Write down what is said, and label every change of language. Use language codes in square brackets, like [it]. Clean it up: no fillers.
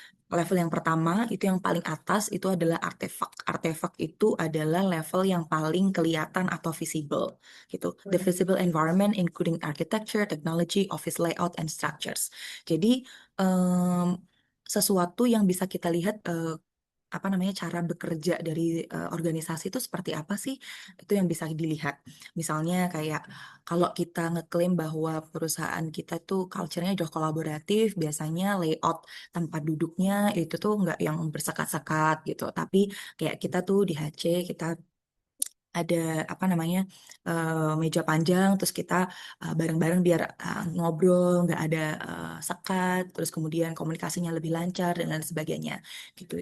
[id] Level yang pertama itu yang paling atas itu adalah artefak. Artefak itu adalah level yang paling kelihatan atau visible gitu. [en] The visible environment including architecture, technology, office layout, and structures. [id] Jadi em, sesuatu yang bisa kita lihat, apa namanya, cara bekerja dari organisasi itu seperti apa sih, itu yang bisa dilihat. Misalnya kayak kalau kita ngeklaim bahwa perusahaan kita tuh culture-nya jauh kolaboratif, biasanya layout tempat duduknya itu tuh nggak yang bersekat-sekat gitu, tapi kayak kita tuh di HC kita ada apa namanya, meja panjang, terus kita bareng-bareng biar ngobrol nggak ada sekat, terus kemudian komunikasinya lebih lancar dan lain sebagainya gitu.